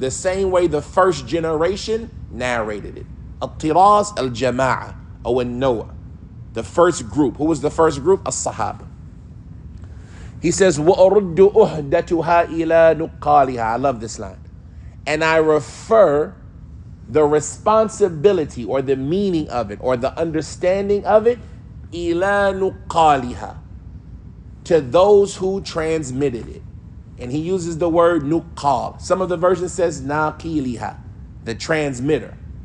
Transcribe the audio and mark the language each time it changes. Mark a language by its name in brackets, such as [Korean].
[English] The same way the first generation narrated it. [Arabic] الطِّرَاز الْجَمَاعَةِ or النَّوْعَ. [English] The first group. Who was the first group? As-Sahaba. He says, [Arabic] وَأَرُدُّ أُهْدَتُهَا إِلَى نُقَّالِهَا. [English] I love this line. And I refer the responsibility or the meaning of it or the understanding of it [Arabic] إِلَى نُقَّالِهَا, [English] to those who transmitted it. And he uses the word nuqal. Some of the versions says naqiliha, the transmitter.